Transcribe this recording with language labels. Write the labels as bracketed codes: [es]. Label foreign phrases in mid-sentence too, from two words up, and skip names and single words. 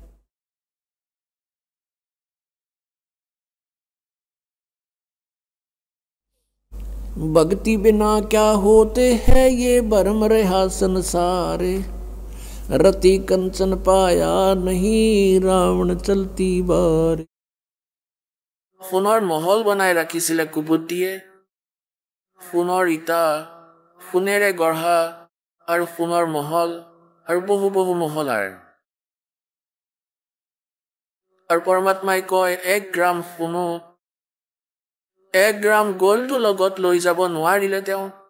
[hi] भक्ति बिना क्या होते हैं ये भरम रहा संसारे, रति कंचन पाया नहीं रावण चलती बार। [as] সোণৰ মহল বনাই ৰাখিছিলে কুবুদ্ধিয়ে, সোণৰ ইটা, সোণেৰে গঢ়া আৰু সোণৰ মহল আৰু বহু বহু মহলাৰ। আৰু পৰমাত্মাই কয় 1 গ্ৰাম সোণো 1 গ্ৰাম গ'ল্ডো লগত লৈ যাব নোৱাৰিলে তেওঁ।